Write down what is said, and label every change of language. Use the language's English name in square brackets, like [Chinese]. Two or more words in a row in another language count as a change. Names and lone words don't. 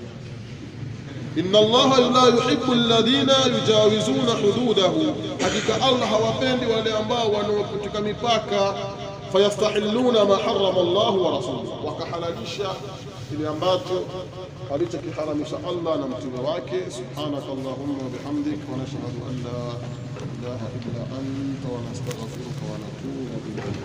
[Arabic] إن الله لا يحب الذين يجاوزون حدوده, [Swahili] hakika Allah hawapendi wale ambao wanaopetuka mipaka. [Arabic] فيستحلون ما حرم الله ورسوله, [Swahili] wakahalalisha kile ambacho alichokiharamisha Allah na mtume wake. [Arabic] سبحانك اللهم وبحمدك ونشهد أن لا إله إلا أنت ونستغفرك ونتوب إليك.